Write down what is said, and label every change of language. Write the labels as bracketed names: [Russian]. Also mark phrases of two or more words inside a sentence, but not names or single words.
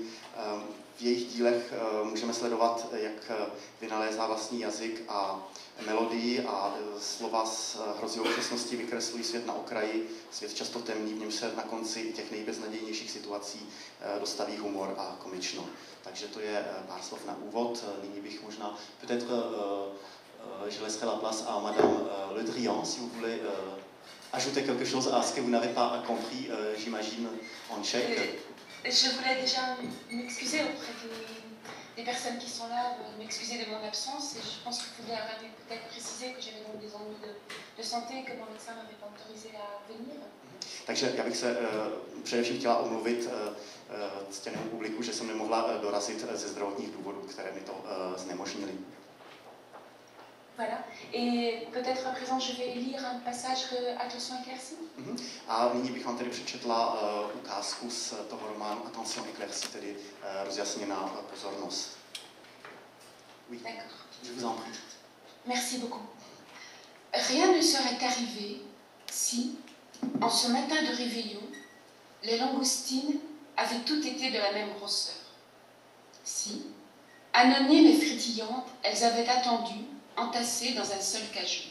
[Czech] V jejich dílech můžeme sledovat, jak vynalézá vlastní jazyk a melodii a slova s hrozivou přesností vykreslují svět na okraji, svět často temný, v něm se na konci těch nejbeznadějnějších situací dostaví humor a komično. Takže to je pár slov na úvod. Nyní bych možná [French] peut-être je laisserai la place à Madame Le Drian, si vous voulez ajouter quelque chose à ce que vous n'avez pas compris, j'imagine, en tchèque. Je voulais déjà m'excuser auprès des personnes qui sont là, m'excuser de mon absence. Et je pense qu'il faudrait peut-être préciser que j'avais donc des ennuis de santé, que mon médecin ne m'avait pas autorisé à venir. [Czech] Takže já bych se především chtěla omluvit ctěnému publiku, že jsem nemohla dorazit ze zdravotních důvodů, které mi to znemožnily. [French] Voilà. Et peut-être à présent, je vais lire un passage de Attention éclaircie. [Czech] A nyní bych vám tedy přečetla ukázku z toho románu Attention éclaircie, tedy rozjasněná pozornost. [French] Oui. D'accord. Je vous en prie. Merci beaucoup. Rien ne serait arrivé si, en ce matin de réveillon, les langoustines avaient toutes été de la même grosseur. Si, anonymes et frétillantes, elles avaient attendu, entassées dans un seul cachot.